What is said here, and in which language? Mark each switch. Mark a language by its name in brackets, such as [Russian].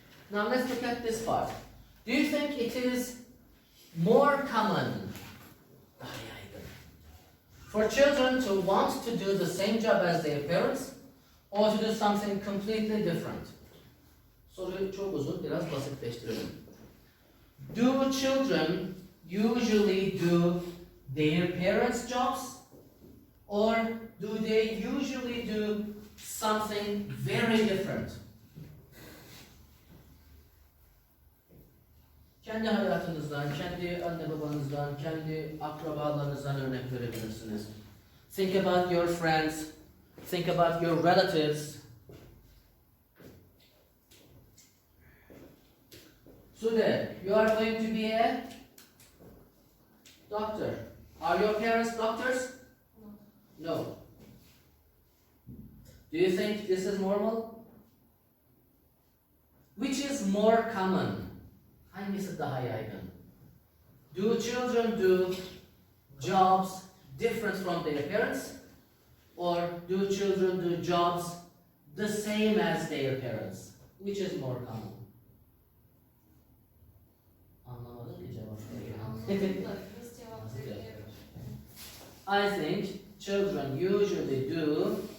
[English] Now let's look at this part. Do you think it is more common for children to want to do the same job as their parents or to do something completely different? [Turkish] Soruyu çok uzun, biraz basitleştirelim. [English] Do children usually do their parents' jobs or do they usually do something very different? [Turkish] Kendi hayatınızdan, kendi anne babanızdan, kendi akrabalarınızdan örnek verebilirsiniz. [English] Think about your friends, think about your relatives. Sude, you are going to be a doctor. Are your parents doctors? No. Do you think this is normal? Which is more common? [Turkish] Hangisi daha yaygın? [English] Do children do jobs different from their parents? Or do children do jobs the same as their parents? Which is more common? [Turkish] Anlamadım ki cevap. Nasıl cevap verebilirim? [English] I think children usually do.